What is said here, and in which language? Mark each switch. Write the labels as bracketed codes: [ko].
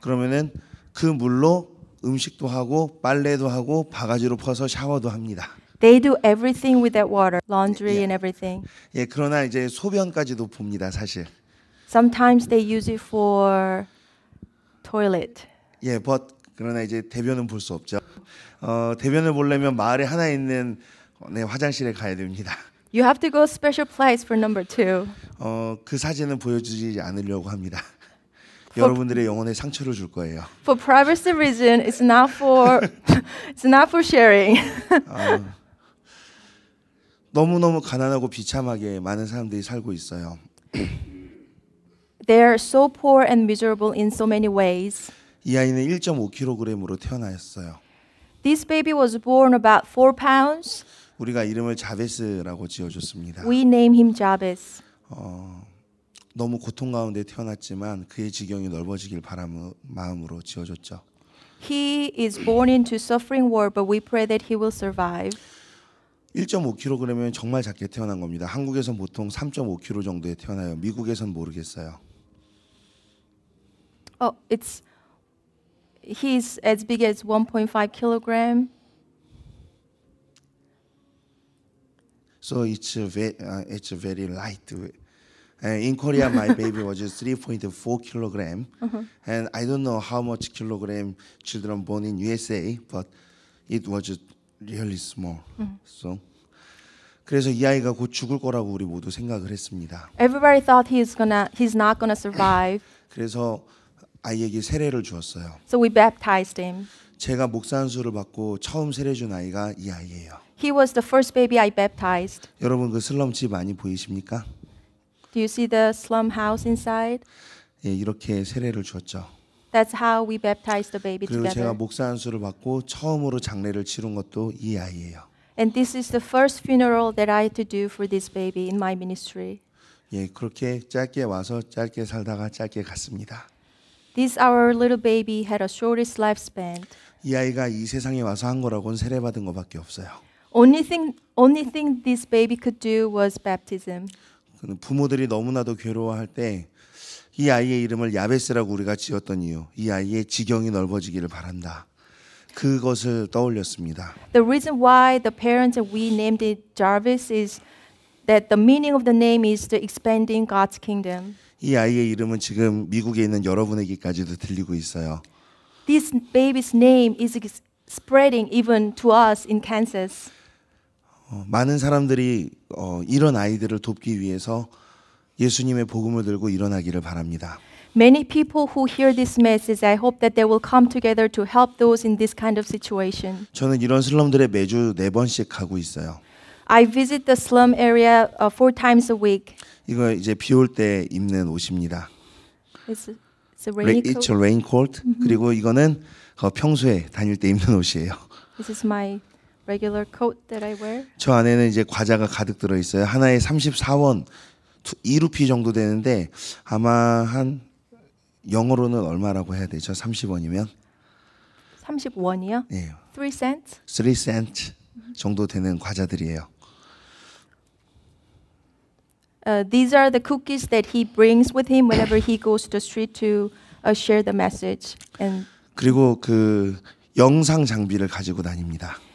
[ko] 그러면은 그 물로 음식도 하고 빨래도 하고 바가지로 퍼서 샤워도 합니다. [en] They do everything with that water, laundry and everything. [ko] 예, 그러나 이제 소변까지도 봅니다, 사실. [en] Sometimes they use it for toilet. [ko] 예, 그러나 이제 대변은 볼 수 없죠. 대변을 보려면 마을에 하나 있는 화장실에 가야 됩니다. [en] You have to go special place for number 2. [ko] 그 사진은 보여주지 않으려고 합니다. 여러분들의 영혼에 상처를 줄 거예요. [en] For privacy reason, it's not for sharing. [ko] 너무너무 가난하고 비참하게 많은 사람들이 살고 있어요. [en] They are so poor and miserable in so many ways. [ko] 이 아이는 1.5kg으로 태어났어요. [en] This baby was born about 4 pounds. [ko] 우리가 이름을 자베스라고 지어줬습니다. [en] We name him Jabez. [ko] 너무 고통 가운데 태어났지만 그의 지경이 넓어지길 바라는 마음으로 지어줬죠. [en] He is born into suffering world, but we pray that he will survive. [ko] 1.5kg이면 정말 작게 태어난 겁니다. 한국에선 보통 3.5kg 정도에 태어나요. 미국에선 모르겠어요. [en] Oh, he's as big as 1.5 kilogram. So it's very light. In Korea, my baby was 3.4 kilogram, and I don't know how much kilogram children born in USA, but it was really small. [ko] So, 그래서 이 아이가 곧 죽을 거라고 우리 모두 생각을 했습니다. [en] Everybody thought he's not gonna survive. [ko] 그래서 아이에게 세례를 주었어요. [en] So we baptized him. [ko] 제가 목사 안수를 받고 처음 세례 준 아이가 이 아이예요. [en] He was the first baby I baptized. [ko] 여러분 그 슬럼집 많이 보이십니까? [en] Do you see the slum house inside? [ko] 예, 이렇게 세례를 주었죠. [en] That's how we baptized the baby [ko] 그리고 제가 [en] together. [ko] 목사 안수를 받고 처음으로 장례를 치른 것도 이 아이예요. [en] And this is the first funeral that I had to do for this baby in my ministry. [ko] 예, 그렇게 짧게 와서 짧게 살다가 짧게 갔습니다. [en] This our little baby had a shortest lifespan. [ko] 이 아이가 이 세상에 와서 한 거라고는 세례 받은 것밖에 없어요. [en] Only thing this baby could do was baptism. [ko] 부모들이 너무나도 괴로워할 때 이 아이의 이름을 야베스라고 우리가 지었던 이유, 이 아이의 지경이 넓어지기를 바란다. 그것을 떠올렸습니다. [en] The reason why the parents and we named it Jarvis is that the meaning of the name is the expanding God's kingdom. [ko] 이 아이의 이름은 지금 미국에 있는 여러분에게까지도 들리고 있어요. [en] This baby's name is spreading even to us in Kansas. [ko] 많은 사람들이 이런 아이들을 돕기 위해서 예수님의 복음을 들고 일어나기를 바랍니다. [en] Many people who hear this message, I hope that they will come together to help those in this kind of situation. [ko] 저는 이런 슬럼들에 매주 4번씩 가고 있어요. [en] I visit the slum area 4 times a week. [ko] 이거 이제 비 올 때 입는 옷입니다. [en] It's a rainy It's coat. a raincoat. [ko] 그리고 이거는 평소에 다닐 때 입는 옷이에요. [en] This is my regular coat that I wear. [ko] 저 안에는 이제 과자가 가득 들어 있어요. 하나에 34원, 2루피 정도 되는데 아마 한 영어로는 얼마라고 해야 되죠? 30원이면? 30원이요? 네. [en] 3 cents? [ko] 3 cents 정도 되는 과자들이에요. [en] These are the cookies that he brings with him whenever he goes to the street to share the message. [ko] 그리고 그 영상 장비를 가지고 다닙니다.